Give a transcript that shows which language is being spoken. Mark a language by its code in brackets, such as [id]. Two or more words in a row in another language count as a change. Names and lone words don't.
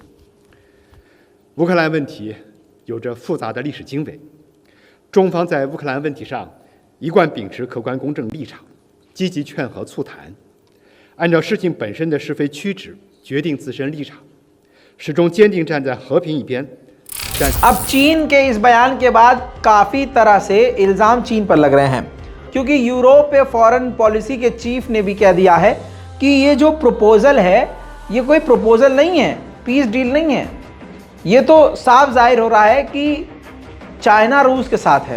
[zh] 乌克兰问题有着复杂的历史经纬，中方在乌克兰问题上一贯秉持客观公正立场，积极劝和促谈，按照事情本身的是非曲直决定自身立场，始终坚定站在和平一边。 [hi] अब चीन के इस बयान के बाद काफ़ी तरह से इल्ज़ाम चीन पर लग रहे हैं, क्योंकि यूरोपीय [en] foreign policy [hi] के चीफ ने भी कह दिया है कि ये जो प्रपोज़ल है ये कोई प्रपोज़ल नहीं है, [en] peace deal [hi] नहीं है। ये तो साफ जाहिर हो रहा है कि चाइना रूस के साथ है।